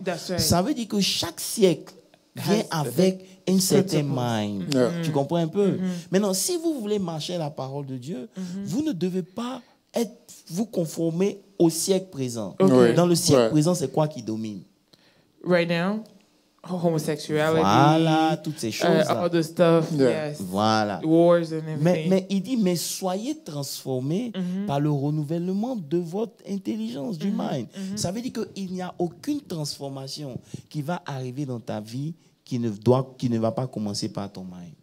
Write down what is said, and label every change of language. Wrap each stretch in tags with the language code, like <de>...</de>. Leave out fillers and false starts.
<en>That's right.</en> <fr>Ça veut dire que chaque siècle vient avec un certain mind.</fr> <en>Yeah.</en> <fr>Tu comprends un peu? Maintenant, si vous voulez marcher à la parole de Dieu, vous ne devez pas vous conformer au siècle présent.</fr> <en>Okay.</en> <fr>Dans le siècle présent, c'est quoi qui domine?</fr> <en>Right now, homosexuality.</en> <fr>Voilà, toutes ces choses.</fr> <en>All the stuff, yes.</en> <fr>Voilà.</fr> <en>Wars and everything.</en> <fr>Mais il dit, mais soyez transformés par le renouvellement de votre intelligence, du mind. Ça veut dire qu'il n'y a aucune transformation qui va arriver dans ta vie qui ne va pas commencer par ton mind.</fr>